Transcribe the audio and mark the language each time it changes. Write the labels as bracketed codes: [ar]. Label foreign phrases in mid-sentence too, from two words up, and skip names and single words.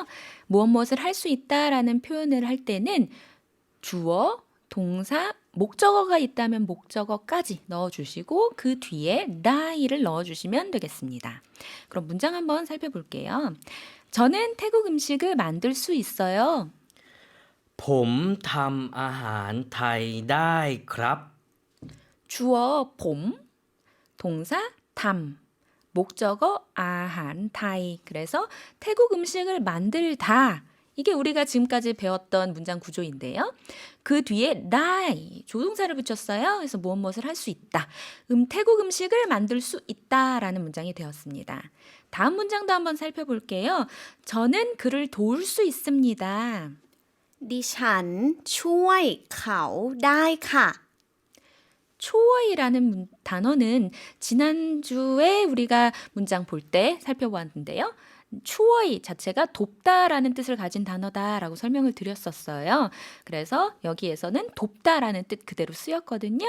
[ko] 무엇무엇을 할 수 있다라는 표현을 할 때는 주어, 동사, 목적어가 있다면 목적어까지 넣어주시고 그 뒤에 나이를 넣어주시면 되겠습니다. 그럼 문장 한번 살펴볼게요. 저는 태국 음식을 만들 수 있어요. [th] ผมทำอาหารไทยได้ครับ [ko] 주어 봄, 동사 담, 목적어 [th] อาหารไทย. [ko] 그래서 태국 음식을 만들다. 이게 우리가 지금까지 배웠던 문장 구조인데요. 그 뒤에 나이 조동사를 붙였어요. 그래서 무엇무엇을 할 수 있다. 태국 음식을 만들 수 있다라는 문장이 되었습니다. 다음 문장도 한번 살펴볼게요. 저는 그를 도울 수 있습니다. [th] ดิฉันช่วยเขาได้ค่ะ [ko] 초어이라는 단어는 지난주에 우리가 문장 볼 때 살펴보았는데요. 추어이 자체가 돕다라는 뜻을 가진 단어다라고 설명을 드렸었어요. 그래서 여기에서는 돕다라는 뜻 그대로 쓰였거든요.